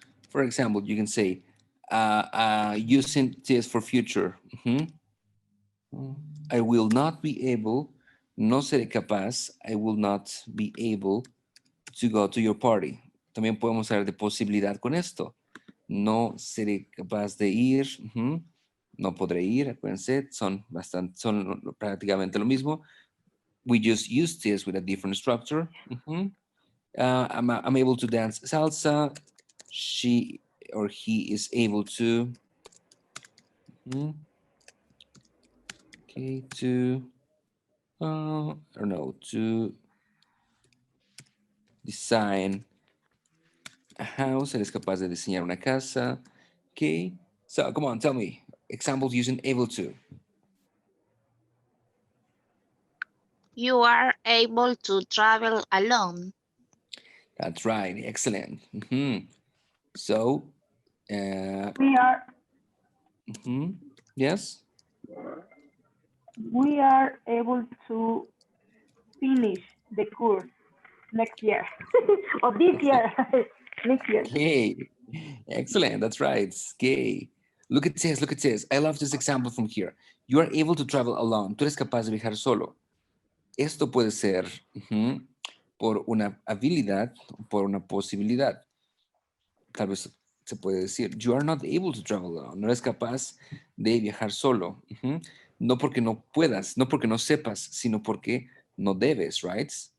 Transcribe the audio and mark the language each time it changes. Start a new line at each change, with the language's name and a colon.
English: For example, you can say, using this for future. I will not be able,
Spanish: no seré capaz,
English: I will not be able to go to your party.
Spanish: También podemos hablar de posibilidad con esto. No seré capaz de ir, no podré ir, acuérdense, son prácticamente lo mismo.
English: we just use this with a different structure. Mhm. I'm able to dance salsa. She or he is able to. Mhm. Okay, to. I don't know, to design a house.
Spanish: Él es capaz de diseñar una casa.
English: Okay, so come on, tell me examples using able to. You are able to travel alone. That's right, excellent. Mhm. So, We are yes. we are able to finish the course next year or this year. Next year. Okay, excellent. That's right. Okay. Look at this. Look at this. I love this example from here. You are able to travel alone.
Spanish: Tú eres capaz de viajar solo. Esto puede ser por una habilidad, por una posibilidad. Tal vez se puede decir,
English: you are not able to travel alone.
Spanish: No eres capaz de viajar solo. No porque no puedas, no porque no sepas, sino porque no debes, right?